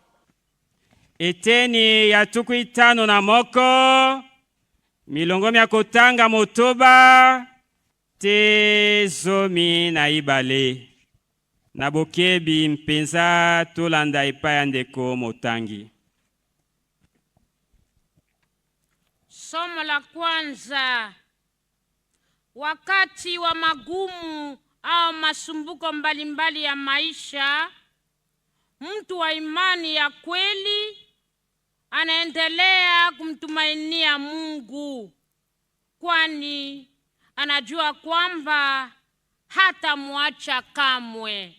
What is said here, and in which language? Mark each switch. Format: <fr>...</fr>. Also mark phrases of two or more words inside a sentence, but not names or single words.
<ln>Eteni ya tuku 51 milongo mia kotanga motoba te zomi na ibale. Na bokebi mpenza tolanda epai ndeko motangi.</ln> <sw>Somo la kwanza. Wakati wa magumu au masumbuko mbalimbali ya maisha, mtu wa imani ya kweli anaendelea kumtumainia Mungu, kwani anajua kwamba hatamwacha kamwe.</sw>